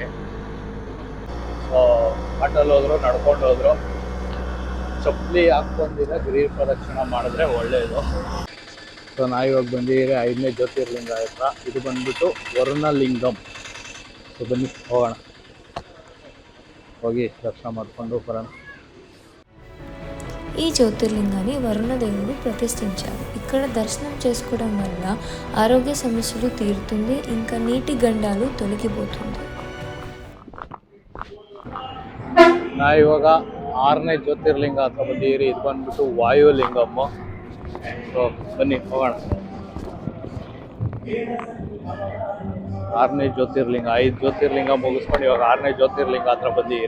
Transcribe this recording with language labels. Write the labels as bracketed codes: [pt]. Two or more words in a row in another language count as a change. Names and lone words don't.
[kn] ಸೊ ಆಟೋಲ್ಲಿ ಹೋದ್ರು ನಡ್ಕೊಂಡು ಹೋದ್ರು ಚಪ್ಪಲಿ ಹಾಕ್ಕೊಂಡಿದ್ದ ಗಿರಿ ಪ್ರದಕ್ಷಿಣೆ ಮಾಡಿದ್ರೆ ಒಳ್ಳೆಯದು. ಸೊ ನಾವಿವಾಗ ಬಂದಿದ್ದೀರಿ 5ನೇ ಜ್ಯೋತಿರ್ಲಿಂಗ ಹತ್ರ. ಇದು ಬಂದ್ಬಿಟ್ಟು ವರುಣಲಿಂಗಂ. ಸೊ ಬನ್ನಿ ಹೋಗೋಣ, ಹೋಗಿ ದರ್ಶನ ಮಾಡಿಕೊಂಡು ಬರೋಣ. [te] ఈ జ్యోతిర్లింగాన్ని వరుణదేవుడు ప్రతిష్ఠించారు. ఇక్కడ దర్శనం చేసుకోవడం వల్ల ఆరోగ్య సమస్యలు తీరుతుంది, ఇంకా నీటి గండాలు తొలగిపోతుంది. [kn] ನಾವಿವಾಗ 6ನೇ ಜ್ಯೋತಿರ್ಲಿಂಗ ಹತ್ರ ಬಂದಿದ್ದೀರಿ. ಇದು ಬಂದ್ಬಿಟ್ಟು ವಾಯುಲಿಂಗಮ್ಮ. ಸೊ ಬನ್ನಿ ಹೋಗೋಣ. 6ನೇ ಜ್ಯೋತಿರ್ಲಿಂಗ, 5 ಜ್ಯೋತಿರ್ಲಿಂಗ ಮುಗಿಸ್ಕೊಂಡು ಇವಾಗ 6ನೇ ಜ್ಯೋತಿರ್ಲಿಂಗ ಹತ್ರ ಬಂದಿದ್ದೀರಿ.